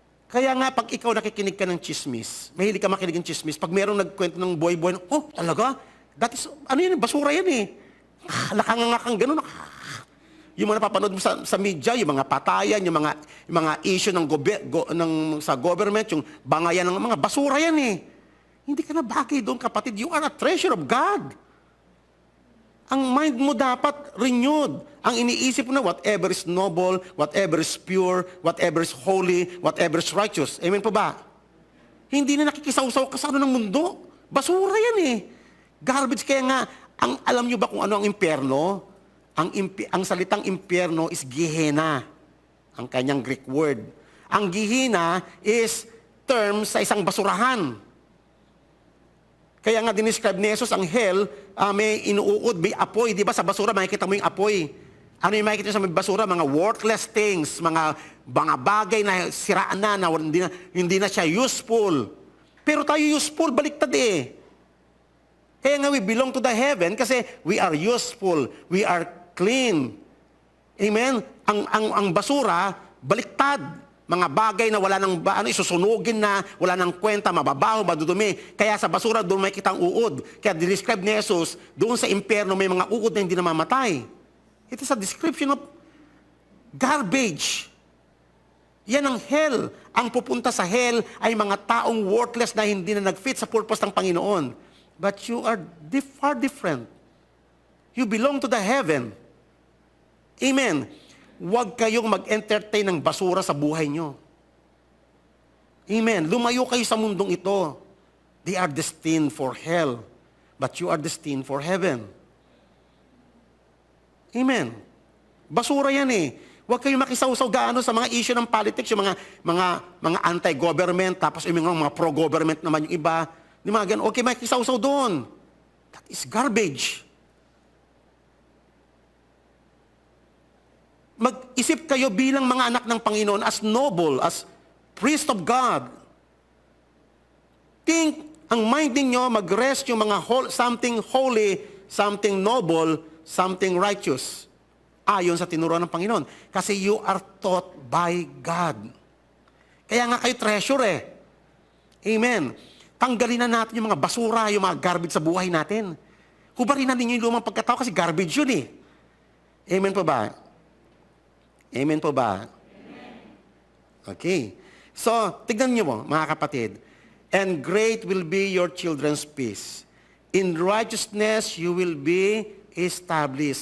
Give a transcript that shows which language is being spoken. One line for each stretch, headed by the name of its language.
Filipino: Kaya nga, pag ikaw nakikinig ka ng chismis, mahilig ka makinig ng chismis, pag merong nagkwento ng boy-boy, oh, talaga?
English: That is,
Filipino: ano yan, basura yan eh. Nakangangakang ganun. Yung mga napapanood mo sa media, yung mga patayan, yung mga issue ng sa government, yung bangayan ng mga basura yan eh. Hindi ka na bagay doon, kapatid.
English: You are a treasure of God.
Filipino: Ang mind mo dapat renewed. Ang iniisip mo na
English: whatever is noble, whatever is pure, whatever is holy, whatever is righteous.
Filipino: Amen po ba? Hindi na nakikisaw-saw ka sa ano ng mundo. Basura yan eh. Garbage. Kaya nga, alam nyo ba kung ano ang impyerno? Ang salitang impyerno is Gehenna. Ang kanyang Greek word. Ang Gehenna is term sa isang basurahan. Kaya nga dinescribe ni Jesus ang hell, may inuukod, may apoy. Di ba sa basura makikita mo yung apoy? Ano yung makikita sa basura? Mga
English: worthless things,
Filipino: mga bagay na siraan na hindi na siya useful. Pero tayo useful, baliktad eh. Kaya nga
English: we belong to the heaven kasi we are useful, we are clean. Amen?
Filipino: Ang basura, baliktad. Mga bagay na wala nang isusunugin na, wala nang kwenta, mababaho, madudumi. Kaya sa basura, doon may kitang uod. Kaya describe ni Jesus, doon sa impyerno may mga uod na hindi namamatay.
English: It is a description of garbage.
Filipino: Yan ang hell. Ang pupunta sa hell ay mga taong worthless na hindi na nag-fit sa purpose ng Panginoon.
English: But you are far different. You belong to the heaven. Amen.
Filipino: Huwag kayong mag-entertain ng basura sa buhay nyo. Amen. Lumayo kayo sa mundong ito.
English: They are destined for hell, but you are destined for heaven.
Filipino: Amen. Basura yan eh. Huwag kayong makisawsaw gaano sa mga issue ng politics, yung mga anti-government, tapos yung mga pro-government naman yung iba. Di mga ganun, okay, makisawsaw doon.
English: That is garbage.
Filipino: Mag-isip kayo bilang mga anak ng Panginoon
English: as noble, as priest of God. Think,
Filipino: ang mind ninyo, mag-rest yung mga
English: something holy, something noble, something righteous.
Filipino: Ayon sa tinuruan ng Panginoon. Kasi
English: you are taught by God.
Filipino: Kaya nga kayo treasure eh. Amen. Tanggalin na natin yung mga basura, yung mga garbage sa buhay natin. Hubarin na ninyo yung lumang pagkatao kasi garbage yun eh. Amen po ba? Amen po ba? Amen. Okay. So, tignan niyo mo, mga kapatid.
English: And great will be your children's peace. In righteousness, you will be established.